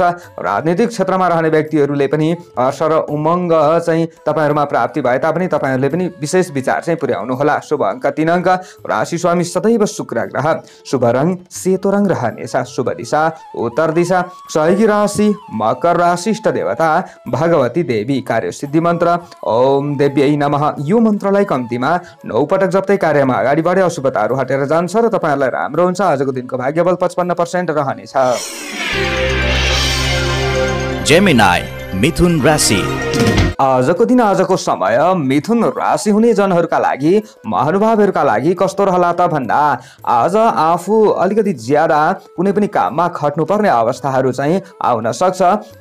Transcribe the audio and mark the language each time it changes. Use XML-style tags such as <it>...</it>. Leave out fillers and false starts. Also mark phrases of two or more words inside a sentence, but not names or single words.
<ne>राजनीतिक क्षेत्रमा रहने व्यक्तिहरूले पनि हर्ष र उमङ्ग चाहिँ तपाईहरूमा प्राप्ति भए तापनि तपाईहरूले पनि विशेष विचार चाहिँ पुर्याउनु होला। शुभ अङ्क 3 अङ्क, राशि स्वामी सदैव शुक्र ग्रह, शुभ रङ सेतो रङ रहनेछ, शुभ दिशा उत्तर दिशा, सहयोगी राशि मकर राशि, इष्ट देवता भगवती देवी, कार्यसिद्धि मन्त्र</ne> <sa>ओम देव्यै नमः।</sa> <ne>यो मन्त्रलाई कम्तीमा 9 पटक जप्दै कार्यमा अगाडि बढे अशुभताहरू हटेर जान्छ र तपाईहरुलाई राम्रो हुन्छ। आजको दिनको भाग्यबल 55% रहनेछ। जेमिनाई मिथुन राशि। आजको दिन आजको समय मिथुन राशि हुने जनहरूका लागि महानुभावहरूका लागि कस्तो रहला त भन्दा आज आफू अलिकति ज्यादा कुनै पनि काममा खट्नुपर्ने अवस्थाहरू चाहिँ आउन सक्छ।</ne>